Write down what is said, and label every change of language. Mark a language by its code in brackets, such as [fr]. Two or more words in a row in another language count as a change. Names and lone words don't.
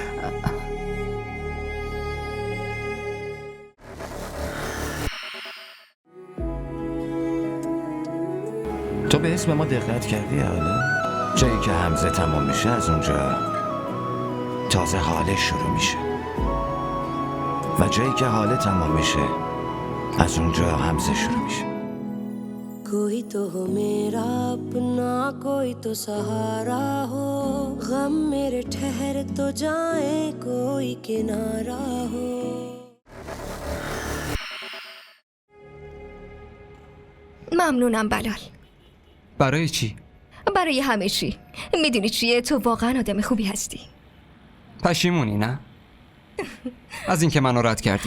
[fa] تو به اسم ما دقت کردی حالا؟ جایی که حمزه تمام میشه از اونجا تازه حاله شروع میشه و جایی که حاله تمام میشه از اونجا حمزه شروع میشه. [ur] کوئی تو ہو میرا اپنا کوئی تو سہارا ہو غم میرے ٹھہر تو جائے کوئی کنارا ہو. [fa] ممنونم بلال. برای چی؟ برای همه چی. میدونی چیه؟ تو واقعا آدم خوبی هستی. پشیمونی نه؟ از اینکه منو رد کردی؟